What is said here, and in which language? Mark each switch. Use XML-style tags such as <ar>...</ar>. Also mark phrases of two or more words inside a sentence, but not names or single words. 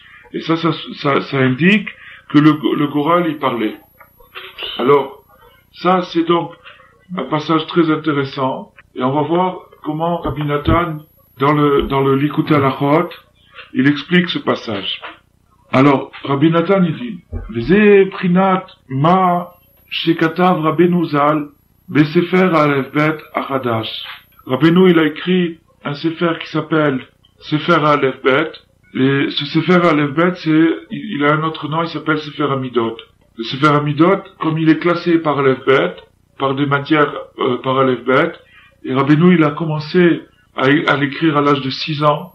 <fr>Et ça indique que le goral, il parlait. Alors, ça, c'est donc un passage très intéressant. Et on va voir comment Rabbi Nathan, dans le Likutei Halachot, il explique ce passage. Alors, Rabbi Nathan, il dit,</fr> <he>וזה פירוש מה שכתב רבינו ז"ל בספר אלף בית החדש.</he> <fr>Rabbeinu, il a écrit un sefer qui s'appelle Sefer Aleph Bet. Et ce Sefer Aleph Bet, il a un autre nom, il s'appelle Sefer Amidot. Le Sefer Amidot, comme il est classé par Aleph Bet, par des matières par Aleph Bet, et Rabbeinu, il a commencé à l'écrire à l'âge de 6 ans.</fr>